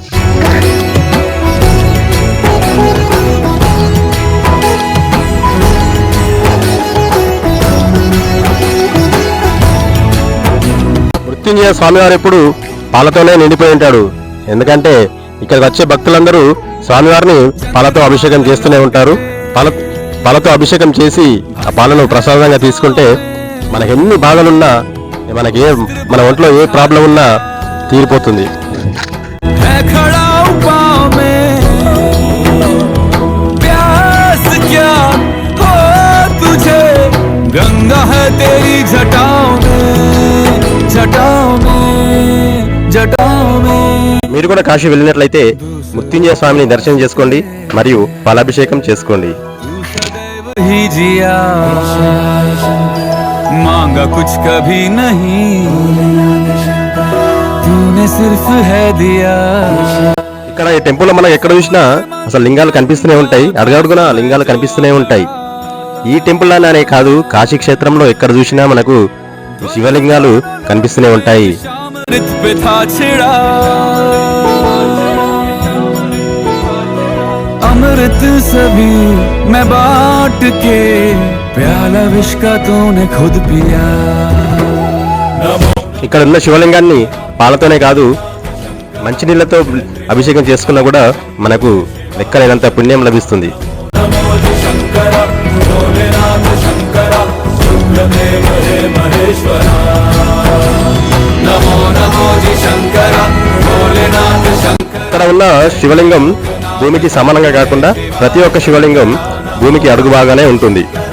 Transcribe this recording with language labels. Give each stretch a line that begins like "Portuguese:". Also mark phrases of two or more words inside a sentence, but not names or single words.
Telugu: మృత్యుంజయ స్వామివారు ఎప్పుడు పాలతోనే నిండిపోయి ఉంటాడు. ఎందుకంటే ఇక్కడికి వచ్చే భక్తులందరూ స్వామివారిని పాలతో అభిషేకం చేస్తూనే ఉంటారు. పాలతో అభిషేకం చేసి ఆ పాలను ప్రసాదంగా తీసుకుంటే మనకి ఎన్ని బాధలున్నా, మన ఒంట్లో ఏ ప్రాబ్లం ఉన్నా తీరిపోతుంది.
Hindi: है खड़ा पाँव में, प्यास क्या हो तुझे, गंगा है तेरी जटाओं में, जटाओं में, जटाओं में.
Telugu: మీరు కూడా కాశీ వెళ్ళినట్లయితే మృత్యుంజయ స్వామిని దర్శనం చేసుకోండి మరియు పాలాభిషేకం చేసుకోండి.
Hindi: ही जिया मांगा कुछ कभी नहीं, तूने सिर्फ है दिया.
Telugu: ఇక్కడ ఈ టెంపుల్ మనం ఎక్కడ చూసినా అసలు లింగాలు కనిపిస్తూనే ఉంటాయి. అడుగడుగున లింగాలు కనిపిస్తూనే ఉంటాయి. ఈ టెంపుల్ అనే కాదు, కాశీ క్షేత్రంలో ఎక్కడ చూసినా మనకు శివలింగాలు కనిపిస్తూనే ఉంటాయి.
Hindi: अमृत पे था छिड़ा, अमृत सभी मैं बांट के, प्याला विष का तूने खुद पिया.
Telugu: ఇక్కడ ఉన్న శివలింగాన్ని పాలతోనే కాదు, మంచినీళ్లతో అభిషేకం చేసుకున్నా కూడా మనకు లెక్కలేనంత పుణ్యం లభిస్తుంది. ఇక్కడ ఉన్న శివలింగం భూమికి సమానంగా కాకుండా ప్రతి ఒక్క శివలింగం భూమికి అడుగు బాగానే ఉంటుంది.